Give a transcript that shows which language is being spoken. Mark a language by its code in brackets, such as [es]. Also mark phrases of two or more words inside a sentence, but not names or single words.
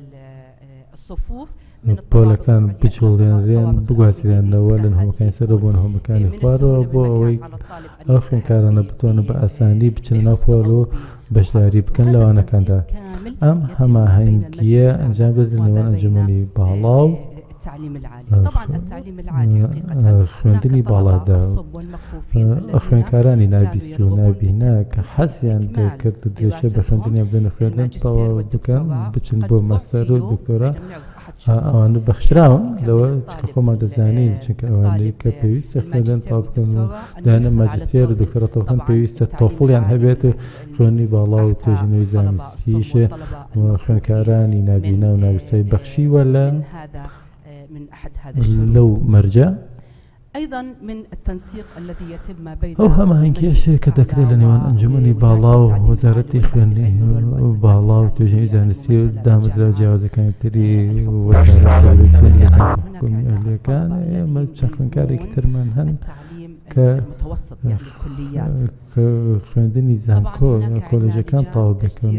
[ckb] پۆلەکان بچوڵێنرێن بگوازیرێنەوە لە هەمەکانی سەرە بۆ هەمەکانی خوارەوە بۆ ئەوەی ئەو خوێنکارانە بتوانن بە ئاسانی بچن ناو پۆل و بەشداری بکەن لەوانەکاندا ئەم هەماهەنگیە ئەنجام بدرێت لەوان ئەنجومەنی باڵاو [ar] التعليم العالي. طبعا التعليم العالي حقيقة [ckb] خوێندنی باڵادا خوێنکارانی نابیست و نابینا کە حەزیان دەکرد درێژە بە خوێندنیان بدەنە خوێندن تەواو بکەن بچن بۆ مەستەر و دکتۆرا ئەوانە بەخشراون لەوە چکە خۆمان دەزانین چونکە ئەوانەی کە پێویستە خوێندن تاو بکەن و دایانە ماجستێر و دکتۆرا تەوکەن پێویستە تۆفڵیان هەبێت و خوێندنی باڵا و توێژینەوەی زانستیشە خوێنکارانی نابینا و نابیستای بەخشیوە لە لو مرجع [ar] أيضا من التنسيق الذي يتم ما بين [ckb] ئەو هەماهنگکیش کە دەکرێت لە نێوان ئەنجومەنی باڵا و وەزارەتی خوێندنی باڵا و توێژینی زانستی و دامەزرا جیاوازەکانی تری وەزارەتی ئەهلیەکان ئێمە چەند خوێندکارێکی ترمان هەن کە خوێندنی زانکۆ کۆلێژەکان تەواو دەکەن.